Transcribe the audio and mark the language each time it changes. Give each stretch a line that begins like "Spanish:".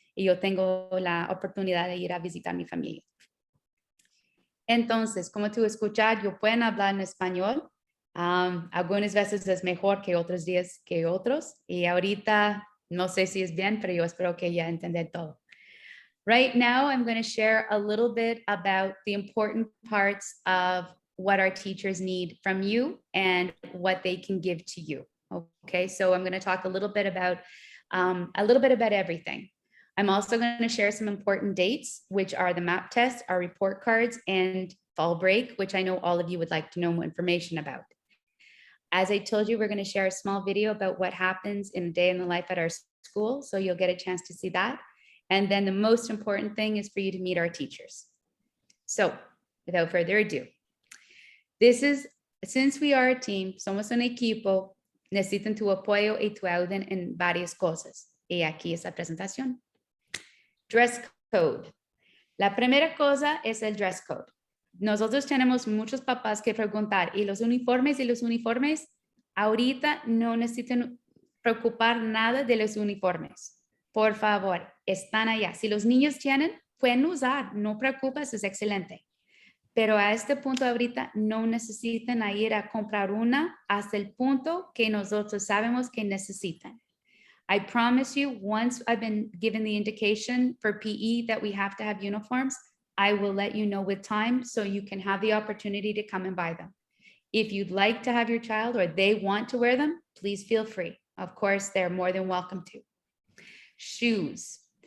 Spanish: Y yo tengo la oportunidad de ir a visitar a mi familia. Entonces, como tú escuchas, yo puedo hablar en español. Algunas veces es mejor que otros días que otros. Y ahorita no sé si es bien, pero yo espero que ya entendé todo.
English: Right now, I'm going to share a little bit about the important parts of what our teachers need from you and what they can give to you. Okay, so I'm going to talk a little bit about everything. I'm also going to share some important dates, which are the map test, our report cards, and fall break, which I know all of you would like to know more information about. As I told you, we're going to share a small video about what happens in a day in the life at our school, so you'll get a chance to see that. And then the most important thing is for you to meet our teachers. So without further ado, since we are a team,
Spanish: somos un equipo, necesitan tu apoyo y tu ayuda en varias cosas. Y aquí es la presentación. Dress code. La primera cosa es el dress code. Nosotros tenemos muchos papás que preguntar, ¿y los uniformes? Ahorita no necesitan preocupar nada de los uniformes. Por favor, están allá. Si los niños tienen, pueden usar, no preocupes, es excelente. Pero a este punto ahorita no necesitan ir a comprar una hasta el punto que nosotros sabemos que necesitan.
English: I promise you, once I've been given the indication for PE that we have to have uniforms, I will let you know with time so you can have the opportunity to come and buy them. If you'd like to have your child or they want to wear them, please feel free. Of course, they're more than welcome to. Shoes.